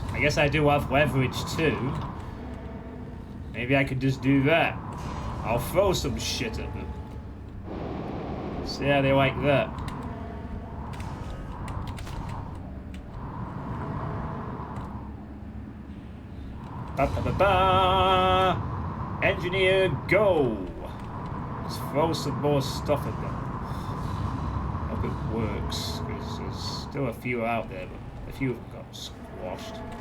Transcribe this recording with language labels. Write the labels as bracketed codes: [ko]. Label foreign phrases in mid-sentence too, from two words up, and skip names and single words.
[en] I guess I do have leverage too. Maybe I could just do that. I'll throw some shit at them. See how they like that. Ba-ba-ba-ba! Engineer, go! Let's throw some more stuff at them. Hope it works, because there's still a few out there, but a few of them got squashed.